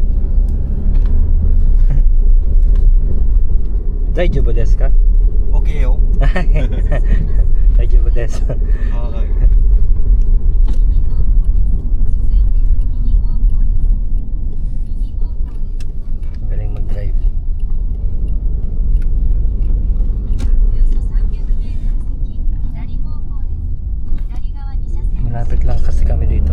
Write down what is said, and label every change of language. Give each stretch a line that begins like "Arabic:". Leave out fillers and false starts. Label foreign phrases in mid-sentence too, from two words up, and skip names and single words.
Japanese: 大丈夫ですか Okay よ。大丈夫ですはい。
Filipino: Magaling mag-drive. Malapit lang kasi kami dito.